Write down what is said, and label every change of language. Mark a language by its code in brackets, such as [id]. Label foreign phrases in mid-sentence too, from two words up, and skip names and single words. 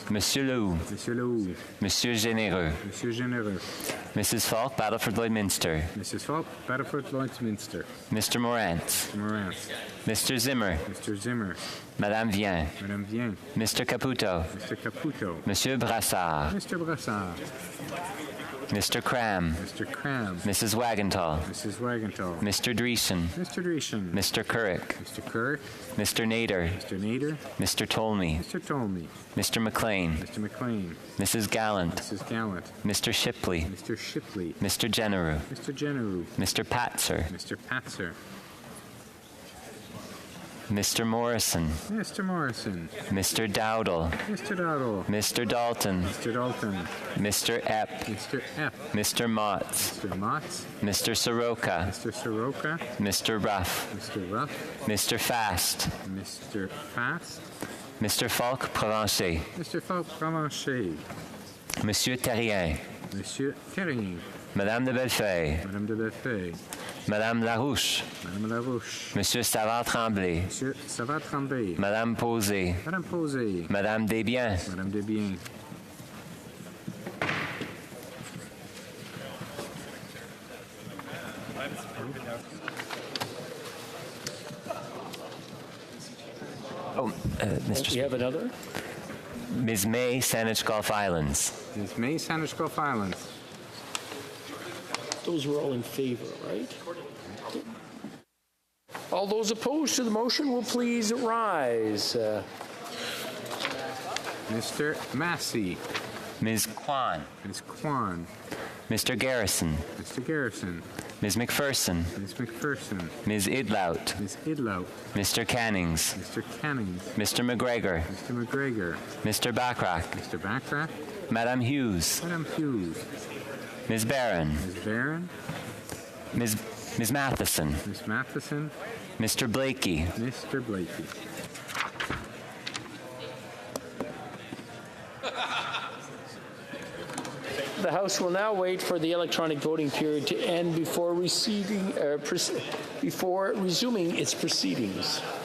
[en] Monsieur Lou. Monsieur Lou. Monsieur Généreux. Monsieur Généreux. Mrs. Falk, Battleford Lloydminster. Mrs. Falk, Battleford Lloydminster. Mr. Morantz. Mr. Morantz. Mr. Zimmer. Mr. Zimmer. Madame Vien. Madame Vien. Mr. Caputo. Mr. Caputo. Monsieur Brassard. Mr. Brassard. Mr. Cram. Mr. Cram. Mrs. Wagenthal. Mrs. Wagenthal. Mr. Dreesen. Mr. Dreesen. Mr. Currick. Mr. Kirk. Mr. Nader. Mr. Nader. Mr. Tolmie. Mr. Tolmie. Mr. McLean. Mr. McLean. Mrs. Gallant. Mrs. Gallant. Mr. Shipley. Mr. Shipley. Mr. Genereux. Mr. Genereux. Mr. Patzer. Mr. Patzer. Mr. Morrison. Mr. Morrison. Mr. Dowdle. Mr. Dowdle. Mr. Dalton. Mr. Dalton. Mr. Epp. Mr. Epp. Mr. Motts. Mr. Motts. Mr. Soroka. Mr. Soroka. Mr. Ruff. Mr. Ruff. Mr. Fast. Mr. Fast. Mr. Falk Provencher. Mr. Falk Provencher. Monsieur Terrien. Monsieur Terrien. Madame de Bellefeuille. Madame de Bellefeuille. Madame Larouche. Madame Larouche. Monsieur Savard-Tremblay. Monsieur Savard-Tremblay. Madame Posé. Madame Posé. Madame Desbiens. Madame Desbiens. Oh, Mr. You have another? Ms. May, Saanich Gulf Islands. Ms. May, Saanich Gulf Islands. Those were all in favor, right? All those opposed to the motion will please rise. Mr. Massey. Ms. Kwan. Ms. Kwan. Mr. Garrison. Mr. Garrison. Ms. McPherson. Ms. McPherson. Ms. Idlout. Ms. Idlout. Mr. Cannings. Mr. Cannings. Mr. McGregor. Mr. McGregor. Mr. Backrack. Mr. Backrack. Madame Hughes. Madame Hughes. Ms. Barron. Ms. Barron. Ms. Matheson. Ms. Matheson. Mr. Blakey. Mr. Blakey. The House will now wait for the electronic voting period to end before resuming its proceedings.